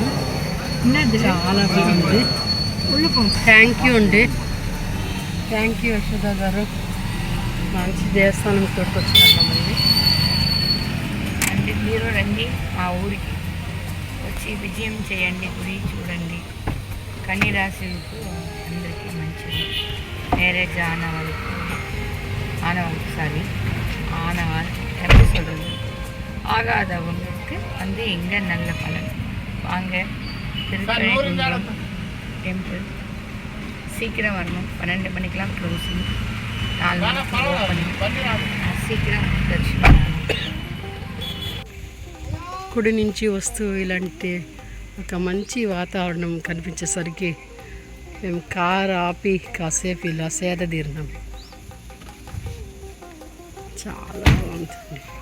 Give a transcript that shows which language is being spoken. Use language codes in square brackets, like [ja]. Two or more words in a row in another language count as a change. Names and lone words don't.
[te] చాలా బాగుంది. [en] thank you [te] అండి, [en] thank you [te] యశోద గారు. మంచి దేవస్థానం తోడుకొచ్చినారు మమ్మల్ని. అంటే మీరు రండి మా ఊరికి వచ్చి విజయం చేయండి, గుడి చూడండి. కన్యరాశులకు అందరికీ మంచిది. [ta] మ్యారేజ్ ஆனால் எப்படி சொல்கிறது, ஆகாதவங்களுக்கு வந்து இங்கே நல்ல பலன். வாங்க, திருக்கழுக்குன்றம் டெம்பிள் சீக்கிரம் வரணும். 12 மணிக்கெலாம் க்ளோசிங், 4 மணிக்கு ஓப்பனிங். சீக்கிரம் தரிசனம். [te] గుడి నుంచి వస్తూ ఇలాంటి ఒక మంచి వాతావరణం కనిపించేసరికి మేము కారు ఆపి కాసేపు ఇలా సేద తీరినాం. చాలా బాగుంటుంది.